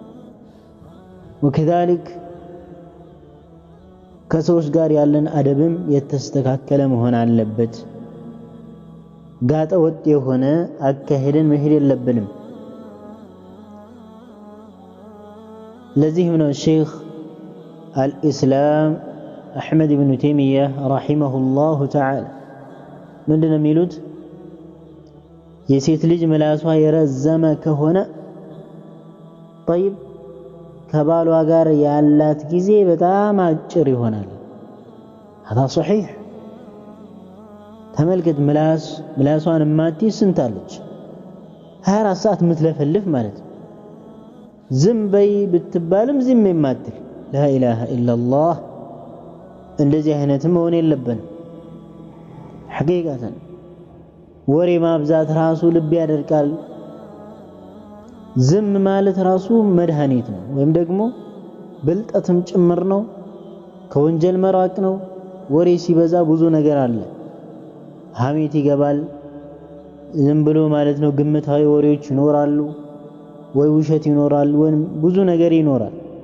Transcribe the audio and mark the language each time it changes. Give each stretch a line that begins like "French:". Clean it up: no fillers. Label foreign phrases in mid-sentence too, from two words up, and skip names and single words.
Amharic: ወከዛሊክ ከሰዎች ጋር ያለን አደብም የተስተካከለ መሆን አለበት። ጋጠ ወጥ የሆነ አካሄድን መሄድ የለብንም። ለዚህም ነው ሼኽ አልኢስላም አሕመድ ብኑ ተይሚያ
Arabic: رحمه الله تعالى
Amharic: ምንድነው የሚሉት? የሴት ልጅ ምላሷ የረዘመ ከሆነ ጠይብ ከባሏ ጋር ያላት ጊዜ በጣም አጭር ይሆናል።
Arabic: هذا صحيح።
Amharic: ተመልከት፣ ምላሷን ማትይዝ ስንታለች? 24 ሰዓት የምትለፈልፍ ማለት ነው። ዝም በይ ብትባልም ዝም የማትል
Arabic: لا إله إلا الله።
Amharic: እንደዚህ አይነት መሆን የለብንም። ሐቂቃተን ወሬ ማብዛት ራሱ ልብ ያደርቃል። ዝም ማለት ራሱ መድኃኒት ነው፣ ወይም ደግሞ ብልጠትም ጭምር ነው። ከወንጀል መራቅ ነው። ወሬ ሲበዛ ብዙ ነገር አለ። ሐሜት ይገባል። ዝም ብሎ ማለት ነው ግምታዊ ወሬዎች ይኖራሉ፣ ወይ ውሸት ይኖራል፣ ወይ ብዙ ነገር ይኖራል።